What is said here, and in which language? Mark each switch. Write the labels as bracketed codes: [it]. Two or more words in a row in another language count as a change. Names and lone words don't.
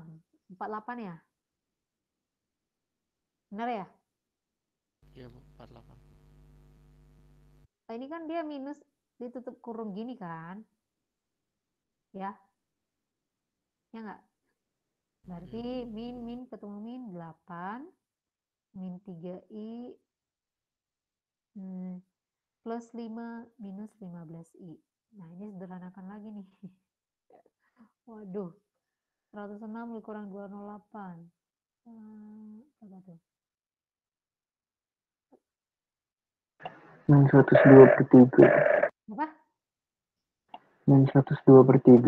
[id] 48 ya? Benar ya? Iya, Bu, 48. Nah, ini kan dia minus ditutup kurung gini kan? Ya? Ya nggak? Berarti min ketemu min 8 min 3i plus 5 minus 15i. Nah, ini sederhanakan lagi nih. Waduh, 106 dikurang 208. Apa tuh? Min 102/3. Apa? Min 102/3.